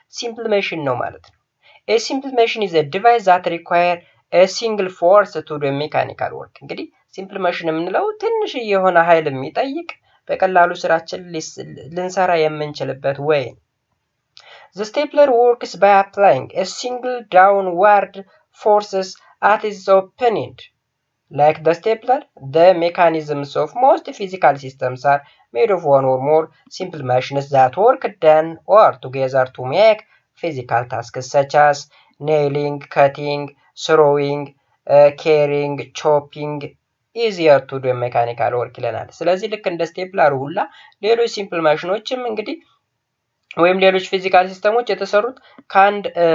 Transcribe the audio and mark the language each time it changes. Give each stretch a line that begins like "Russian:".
Amharic: ሲምፕል ሜሽን ነው ማለት ነው።
English: A simple machine is a device that require a single force to do mechanical work.
Amharic: እንግዲህ ሲምፕል ሜሽን የምንለው ትንሽ የሆነ ኃይል የሚጠይቅ በቀላሉ ስራችን ልንሰራ የምንችልበት ወይ።
English: The stapler works by applying a single downward forces at its opening. Like the stapler, the mechanisms of most physical systems are made of one or more simple machines that work done or together to make physical tasks such as nailing, cutting, throwing, carrying, chopping, easier to do mechanical work
Amharic: ይለናል። ስለዚህ ልክ እንደ ስቴፕለር ሁላ ሌሎች ሲምፕል ማሽኖችም እንግዲህ ወይም ሌሎች ፊዚካል ሲስተሞች የተሰሩት ከአንድ